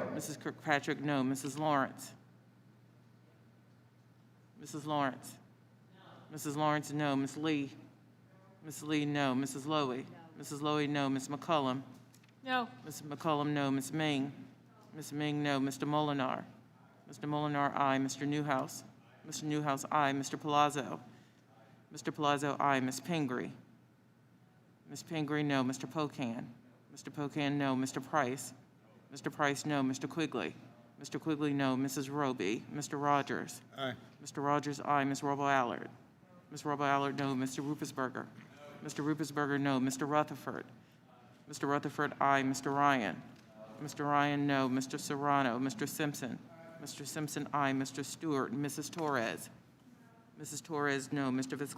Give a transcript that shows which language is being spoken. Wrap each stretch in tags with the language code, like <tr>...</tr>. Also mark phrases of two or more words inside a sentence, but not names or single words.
<en>Mrs. Kirkpatrick, no. Mrs. Lawrence. Mrs. Lawrence. Mrs. Lawrence, no. Ms. Lee. Ms. Lee, no. Mrs. Lowy. Mrs. Lowy, no. Ms. McCullum. No. Ms. McCullum, no. Ms. Ming. Ms. Ming, no. Mr. Molinar. Mr. Molinar, aye. Mr. Newhouse. Mr. Newhouse, aye. Mr. Palazzo. Mr. Palazzo, aye. Ms. Pingree. Ms. Pingree, no. Mr. Pocan. Mr. Pocan, no. Mr. Price. Mr. Price, no. Mr. Quigley. Mr. Quigley, no. Mrs. Roby. Mr. Rogers. Aye. Mr. Rogers, aye. Ms. Robo-Allard. Ms. Robo-Allard, no. Mr. Ruppersberger. Mr. Ruppersberger, no. Mr. Rutherford. Mr. Rutherford, aye. Mr. Ryan. Mr. Ryan, no. Mr. Serrano. Mr. Simpson. Mr. Simpson, aye. Mr. Stewart. Mrs. Torres. Mrs. Torres, no. Mr. Visklowski.</en>